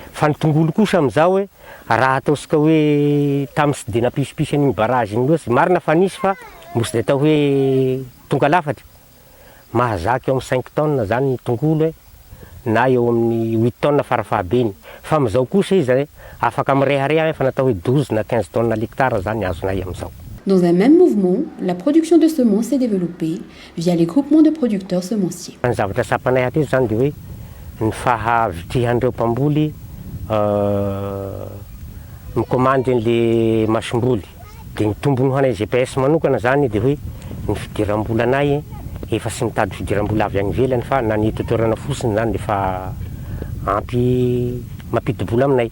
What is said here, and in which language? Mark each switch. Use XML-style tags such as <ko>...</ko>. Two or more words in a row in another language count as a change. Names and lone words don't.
<mg>Fa ny tongolo kosa amin'izao hoe raha ataosika hoe tamin'ny sy dia napisopisy an'igny barrage igny loatsy marina fa nisy fa mosy dia atao hoe tonga lafatra mahazaky eo amin'ny 5 tonnes zany ny tongolo na eo amin'ny 8 tonnes farafahabeny fa amin'izao kosa izy afaka mirehareha fa natao hoe 12 na 15</mg> <fr>tonnes l'hectare</fr> <mg>zany azonay amin'izao.</mg> <fr>Dans un même mouvement, la production de semences s'est développée via les groupements de producteurs semenciers.</fr> <mg>Ny zavatra sapanay aty zany dia hoe ny fahavitrihan'ireo mpamboly mikomandy an'le masimboly dia ny tombony ho anay GPS manokana zany dia hoe ny fidiram-bola anay efa sy mitady fidiram-bola avy any ivelany fa na ny totoerana fotsiny zany dia fa ampy mampidi-bola aminay.</mg>